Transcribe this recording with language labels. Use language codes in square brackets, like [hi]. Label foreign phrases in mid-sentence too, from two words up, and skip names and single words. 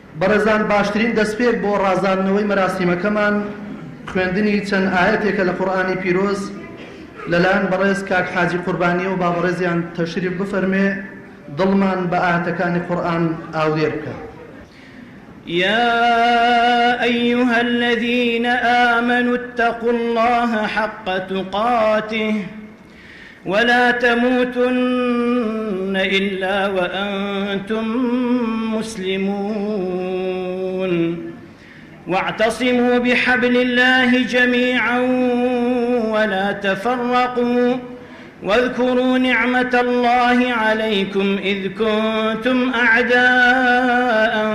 [ckb] بەڕێزان باشترین دەستپێک بۆ ڕازاندنەوەی مەراسیمەکەمان خوێندنی چەند ئاەتێکە لە قورئانی پیرۆز لەلایەن بەڕێز کاک حاجی قوربانی و با بەڕێزیان تەشریف بفەرمێ دڵمان بە ئاەتەکانی قورئان ئاودێر بکە. [ar] يا أيها الذين آمنوا اتقوا الله حق تقاته ولا تموتن إلا وأنتم مسلمون واعتصموا بحبل الله جميعا ولا تفرقوا واذكروا نعمة الله عليكم إذ كنتم أعداء